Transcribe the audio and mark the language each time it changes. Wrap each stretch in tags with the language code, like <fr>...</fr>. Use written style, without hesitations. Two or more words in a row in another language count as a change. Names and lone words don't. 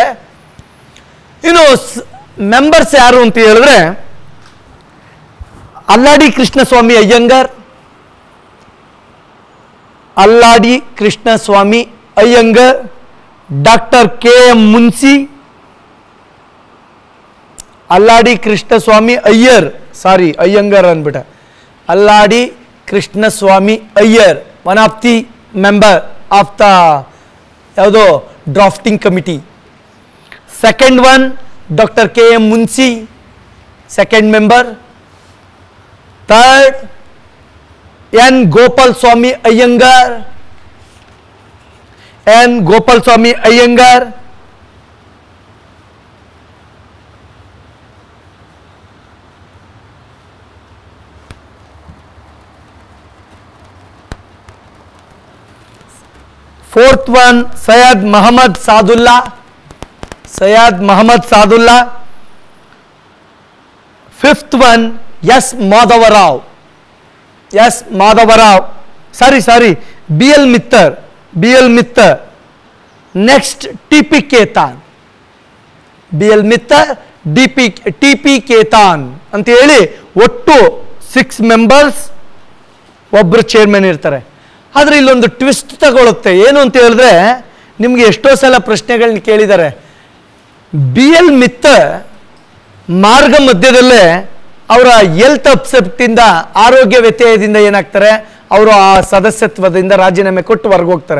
<kn>ಇನ್ನು ಮೆಂಬರ್ಸ್ ಯಾರು ಅಂತ ಹೇಳಿದ್ರೆ ಅಲ್ಲಾಡಿ ಕೃಷ್ಣಸ್ವಾಮಿ ಅಯ್ಯಂಗಾರ್, ಅಲ್ಲಾಡಿ ಕೃಷ್ಣಸ್ವಾಮಿ ಅಯ್ಯಂಗಾರ್, ಡಾಕ್ಟರ್ KM ಮುನ್ಸಿ, ಅಲ್ಲಾಡಿ ಕೃಷ್ಣಸ್ವಾಮಿ ಅಯ್ಯರ್, ಸಾರಿ ಅಯ್ಯಂಗಾರ್ ಅಂದ್ಬಿಟ್ಟ, ಅಲ್ಲಾಡಿ ಕೃಷ್ಣಸ್ವಾಮಿ ಅಯ್ಯರ್,</kn> <en>one of the member of the</en> <kn>ಯಾವುದೋ</kn> <en>drafting committee. second one doctor KM Munsi, second member. ಥರ್ಡ್ N. ಗೋಪಾಲ್ ಸ್ವಾಮಿ ಅಯ್ಯಂಗಾರ್, N. ಗೋಪಾಲ್ ಸ್ವಾಮಿ ಅಯ್ಯಂಗಾರ್. Fourth one Syed Muhammad Sadullah, Syed Muhammad Sadullah. Fifth one S. Madhava Rao, S. Madhava Rao, sorry BL Mittar, BL Mittar. Next TP Ketan, BL Mittar,</en> <kn>TP Ketan ಅಂತ ಹೇಳಿ ಒಟ್ಟು 6 ಮೆಂಬರ್ಸ್, ಒಬ್ಬರು ಚೇರ್ಮನ್ ಇರ್ತಾರೆ. ಆದರೆ ಇಲ್ಲೊಂದು ಟ್ವಿಸ್ಟ್ ತಗೊಳುತ್ತೆ. ಏನು ಅಂತ ಹೇಳಿದ್ರೆ ನಿಮಗೆ ಎಷ್ಟೋ ಸಲ ಪ್ರಶ್ನೆಗಳನ್ನ ಕೇಳಿದ್ದಾರೆ. BL ಮಿತ್ತರ್ ಮಾರ್ಗ ಮಧ್ಯದಲ್ಲೇ ಅವರ ಹೆಲ್ತ್ ಅಪ್ಸೆಪ್ಟಿಂದ, ಆರೋಗ್ಯ ವ್ಯತ್ಯಯದಿಂದ ಏನಾಗ್ತಾರೆ, ಅವರು ಆ ಸದಸ್ಯತ್ವದಿಂದ ರಾಜೀನಾಮೆ ಕೊಟ್ಟು ಹೊರಗೆ ಹೋಗ್ತಾರೆ.</kn>